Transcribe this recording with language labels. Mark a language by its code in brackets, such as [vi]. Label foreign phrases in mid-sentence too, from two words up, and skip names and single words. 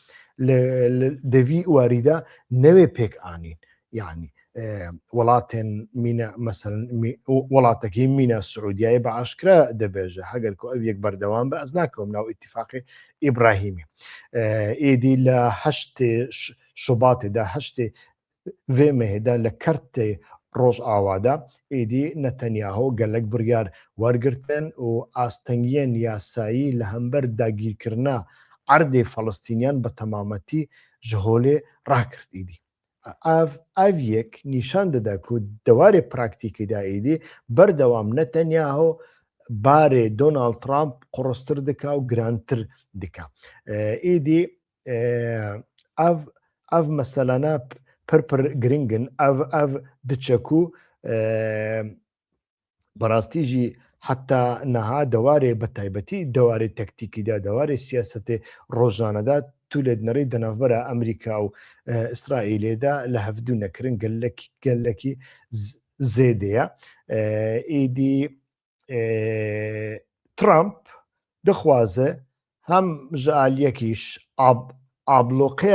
[ku] دەوی واریدا نەوێ پێک ئانین یعنی وڵاتێن مینە مەسەرەن وڵاتەکەی مینە سعودیای بە عاشکرا دەبێژە هەگەر کو ئەو یەک بەردەوام بە ئەز ناکەم ناو ئیتیفاقی ئیبراهیمی ئیدی لە هەشتێ شوباتێدا هەشتێ vê mehêda li kertê Rojavada êdî Netanyaho gelek biryar wergirtin û astengiyên yasayî li hember dagîrkirina erdê Falistîniyan bi temametî ji holê rakirt êdî. Ev yek nîşan dide ku dewarê praktîkê de êdî berdewam Netanyaho barê Donald Trump quristir dika û girantir dika. Êdî ev meselana پرپر گرنگن ئەv دچەکو بەڕاستیژی حتا نەها دەوارێ بە تایبەتی دەوارێ تەکتیکیدا دەوارێ سیاسەتێ ڕۆژانەدا تو لێت نەڕی دەناوبەرە ئەمریکا و ئیسرائیلێدا لە هەفتوو نەکردن گەلێکی زێدەیە ئیدی ترامپ دەخوازە هەم ژعالیەکیش ئابلۆقەیە